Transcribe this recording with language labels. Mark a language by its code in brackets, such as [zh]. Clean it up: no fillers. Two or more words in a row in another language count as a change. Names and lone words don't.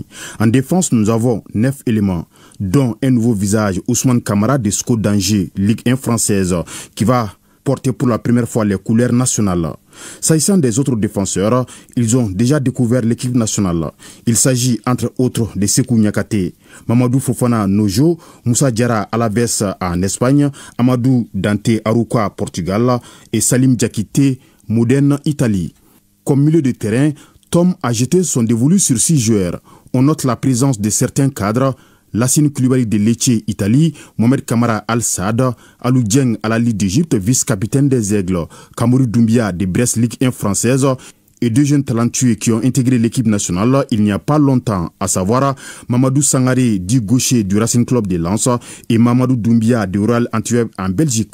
[fr] En défense, nous avons 9 éléments, dont un nouveau visage, Ousmane Kamara de SCO d'Angers, Ligue 1 française, qui va porter pour la première fois les couleurs nationales. S'agissant des autres défenseurs, ils ont déjà découvert l'équipe nationale. Il s'agit entre autres de Sekou Niakate, Mamadou Fofana Nojo, Moussa Diarra Alaves en Espagne, Amadou Dante Arouka Portugal et Salim Diakité Modène Italie. Comme milieu de terrain, Tom a jeté son dévolu sur 6 joueurs. On note la présence de certains cadres, Lassine Koulibaly de Lecce, Italie, Mohamed Kamara Al-Saad, Alou Dieng à la Ligue d'Égypte, vice-capitaine des Aigles, Kamorou Doumbia de Brest, Ligue 1 française, et 2 jeunes talentueux qui ont intégré l'équipe nationale il n'y a pas longtemps, à savoir Mamadou Sangaré, dit gaucher du Racing Club de Lens, et Mamadou Doumbia de Royal Antwerp en Belgique.